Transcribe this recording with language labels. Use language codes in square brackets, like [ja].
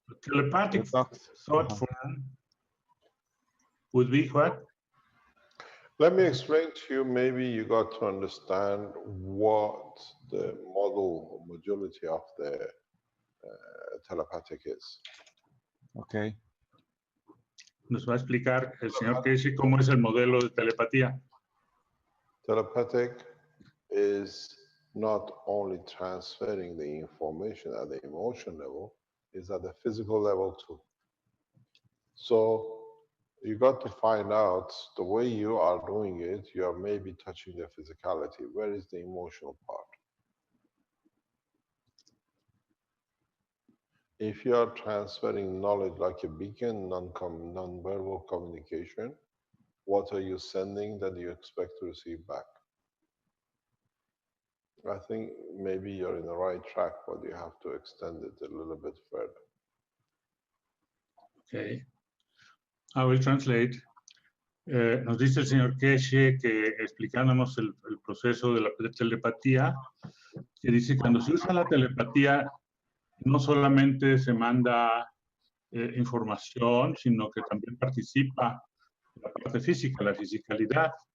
[en] telepathic thought form would be what? Let me explain to you, maybe you got to understand what the modality of the telepathic is. Okay. [es] Nos va a explicar el señor Keshe cómo es el modelo de telepatía. [en] Telepathic is not only transferring the information at the emotion level, it's at the physical level too. So You got to find out the way you are doing it, you are maybe touching the physicality. Where is the emotional part? If you are transferring knowledge like a beacon, non-verbal communication, what are you sending that you expect to receive back? I think maybe you're in the right track, but you have to extend it a little bit further. Okay. I will translate. [es] Nos dice el señor Keshe que explicándonos el proceso de la telepatía, que dice que cuando se usa la telepatía no solamente se manda información, sino que también participa la parte física, la fisicalidad.